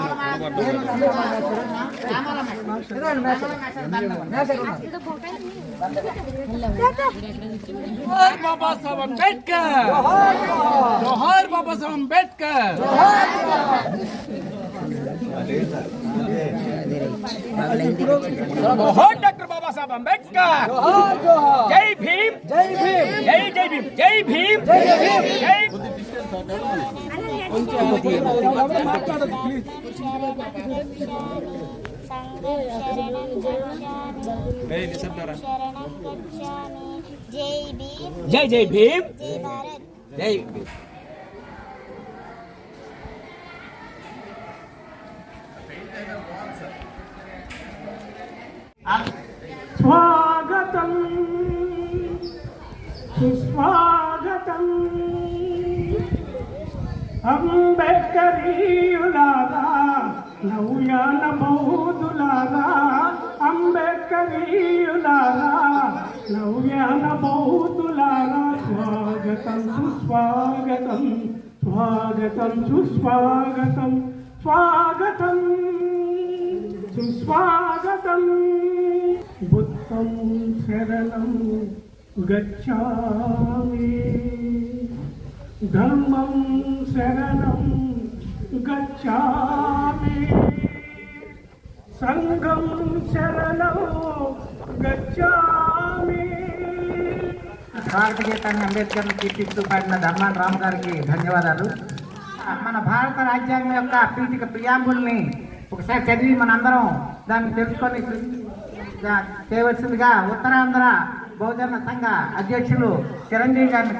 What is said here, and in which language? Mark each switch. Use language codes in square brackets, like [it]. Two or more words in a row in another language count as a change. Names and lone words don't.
[hi] जोहार बाबा साहेब अम्बेडकर जोहार बाबा साहेब अम्बेडकर जोहार डॉक्टर बाबा साहेब अम्बेडकर जोहार जोहार जय भीम जय भीम जय जय भीम जय भीम जय भीम जय जय जय भीम जय भीम [te] స్వాగతం సుస్వాగతం అంబేడ్కరీయులారా నవ్యాన బౌద్ధులారా అంబేడ్కరీయులారా నవ్యాన బౌద్ధులారా స్వాగతం సుస్వాగతం స్వాగతం సుస్వాగతం స్వాగతం [sa] सुस्वागतं बुद्धं शरणं गच्छामि धर्मं शरणं गच्छामि संघं शरणं गच्छामि [te] భారత గీతాన్ని అంబేద్కర్ను కీర్తిస్తూ పాడిన ధర్మాన రామ్ గారికి ధన్యవాదాలు. మన భారత రాజ్యాంగం యొక్క పీఠిక ప్రియాంబుల్ని ఒకసారి చదివి మనందరం దాన్ని తెలుసుకొని చేయవలసిందిగా ఉత్తరాంధ్ర బహుజన సంఘ అధ్యక్షులు చిరంజీవి గారిని